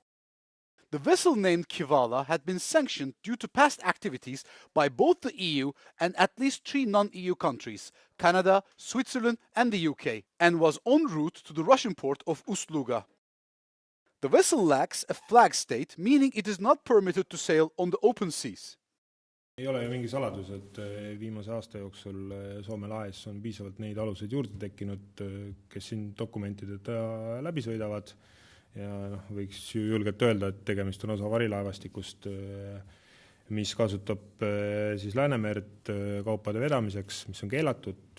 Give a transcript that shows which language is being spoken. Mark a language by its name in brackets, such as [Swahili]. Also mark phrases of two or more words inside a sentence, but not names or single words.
[English] The vessel named Kivala had been sanctioned due to past activities by both the EU and at least 3 non-EU countries, Canada, Switzerland and the UK, and was en route to the Russian port of Ust-Luga. The vessel lacks a flag state, meaning it is not permitted to sail on the open seas. [Estonian] Ei ole ju mingi saladus, et viimase aasta jooksul Soome laes on piisavalt neid aluseid juurde tekkinud, kes siin dokumentideta läbi sõidavad. Ja võiks ju julgelt öelda, et tegemist on osa varilaevastikust, mis kasutab siis Läänemerd kaupade vedamiseks, mis on keelatud.